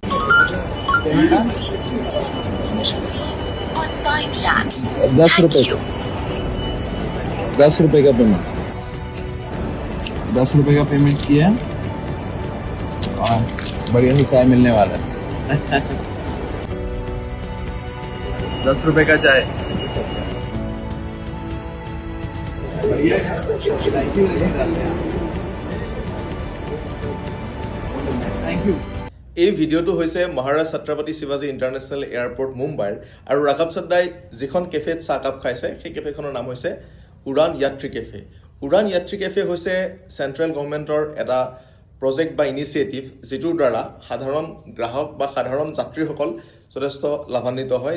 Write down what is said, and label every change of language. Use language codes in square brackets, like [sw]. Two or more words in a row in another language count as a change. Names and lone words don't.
[hi] 10 रुपए का पेमेंट 10 रुपए का पेमेंट किया और बढ़िया से चाय मिलने वाला है। 10 रुपए का चाय। [en] thank you. [as] এই ভিডিঅ'টো হৈছে মহাৰাজ ছত্ৰপতি শিৱাজী ইণ্টাৰনেশ্যনেল এয়াৰপৰ্ট মুম্বাইৰ আৰু ৰাঘৱ চাদ্দাই যিখন কেফেত চাহকাপ খাইছে সেই কেফেখনৰ নাম হৈছে উড়ান যাত্ৰী কেফে। উড়ান যাত্ৰী কেফে হৈছে [en] central government [as] এটা প্ৰজেক্ট বা ইনিচিয়েটিভ যিটোৰ দ্বাৰা সাধাৰণ গ্ৰাহক বা সাধাৰণ যাত্ৰীসকল যথেষ্ট লাভান্বিত হয়।